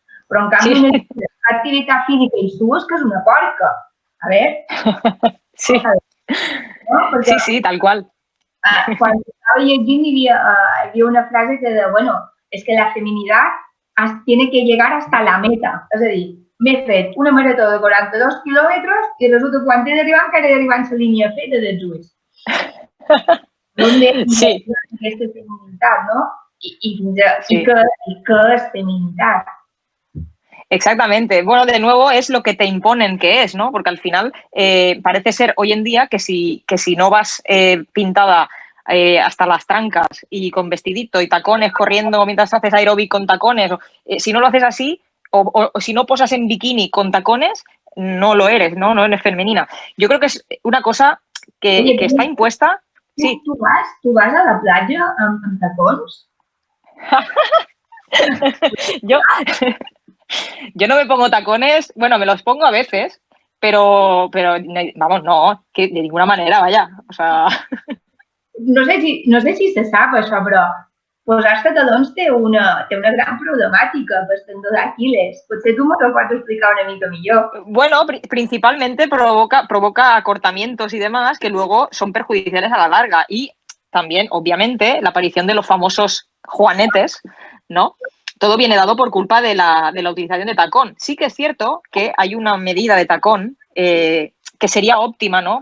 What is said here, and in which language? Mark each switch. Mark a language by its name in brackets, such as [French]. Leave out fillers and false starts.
[Catalan] Però, en canvi, una activitat física i suar és que és una porca. A veure... [Spanish] Sí. ¿no? Porque, sí, tal cual. Cuando estaba [Catalan] llegint [Spanish] había una frase que de, bueno, es que la feminidad tiene que llegar hasta la meta. [Catalan] És a dir, m'he fet una marató de 42 quilòmetres i resulta que quan he d'arribar encara he d'arribar en la línia feta dels ulls. Sí. Aquesta feminitat, no? I què és feminitat? [Spanish] Exactamente. Bueno, de nuevo es lo que te imponen que es, ¿no? Porque al final parece ser hoy en día que si no vas pintada hasta las trancas y con vestidito y tacones corriendo mientras haces aeróbic con tacones, si no lo haces así o si no posas en bikini con tacones, no lo eres, ¿no? No eres femenina. Yo creo que es una cosa Oye, que está impuesta. Sí, [Catalan] tu vas a la platja amb tacons? [Spanish] yo, yo no me pongo tacones, bueno, me los pongo a veces, pero vamos, no, que de ninguna manera, vaya. O sea, [Catalan] No sé si se sap això, però posar-se talons té una gran problemàtica per tendó d'Aquiles. Potser tu m'ho pots explicar una mica millor. [Spanish] bueno, principalmente provoca acortamientos y demás que luego son perjudiciales a la larga. Y también, obviamente, la aparición de los famosos juanetes, ¿no? Todo viene dado por culpa de la utilización de tacón. Sí que es cierto que hay una medida de tacón que sería óptima, ¿no?